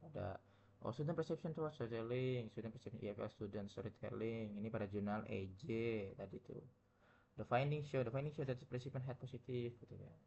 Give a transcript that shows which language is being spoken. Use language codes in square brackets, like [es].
[en] Ada student perception towards storytelling, student perception EFL student storytelling. [id] Ini pada jurnal EJ tadi tuh. [en] The finding show that the participant had positive gitu ya.